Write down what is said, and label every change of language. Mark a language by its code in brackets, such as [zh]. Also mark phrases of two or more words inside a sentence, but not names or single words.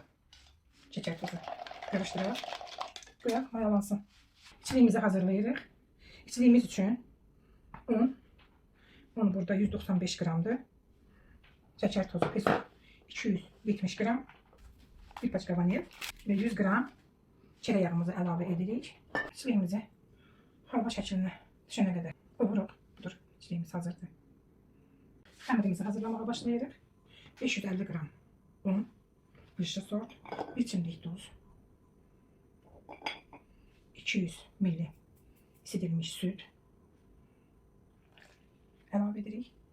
[tr] Şeker tozu. Karıştıralım. Koyalım mayalansın. [az] İçliğimizi hazırlayırıq. [tr] İçliğimiz için un. Un burada 195 gramdır. Şeker tozu peso 270 gram. [az] Bir paçka vanil ve 100 gram tereyağımızı əlavə edirik. İçliğimizi halva şəklinə düşənə qədər qovuruq. Budur, içliğimiz hazırdır. Xəmirimizi hazırlamağa başlayırıq. 550 gram un, yeşil sort, 1 çimdik duz, 200 ml isidilmiş süt əlavə edirik.